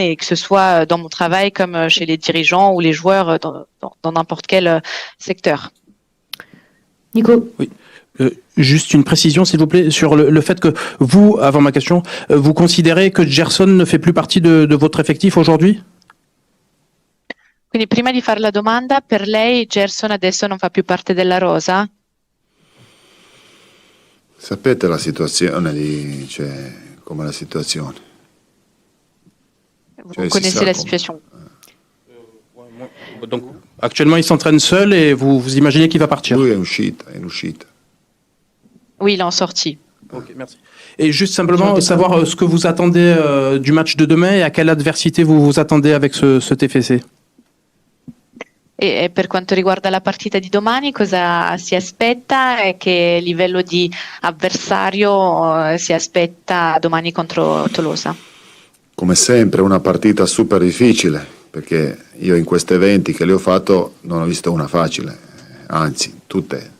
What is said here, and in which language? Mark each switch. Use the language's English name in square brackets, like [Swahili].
[French] Et que ce soit dans mon travail comme chez les dirigeants ou les joueurs dans n'importe quel secteur. Nico. Oui. Juste une précision, s'il vous plaît, sur le fait que vous, avant ma question, vous considérez que Gerson ne fait plus partie de votre effectif aujourd'hui? [Italian] Quindi prima di fare la domanda, per lei Gerson adesso non fa più parte della rosa? Sapete la situazione come la situazione? [French] Vous connaissez la situation. Donc, actuellement, il s'entraîne seul et vous imaginez qu'il va partir? [Italian] Lui è in uscita. [French] Oui, il est en sortie. Ok, merci. Et juste simplement savoir ce que vous attendez du match de demain et à quelle adversité vous vous attendez avec ce TFC. [Italian] E per quanto riguarda la partita di domani, cosa si aspetta e che livello di avversario si aspetta domani contro Tolosa? Come sempre una partita super difficile, perché io in questi eventi che li ho fatto non ho visto una facile, anzi tutte.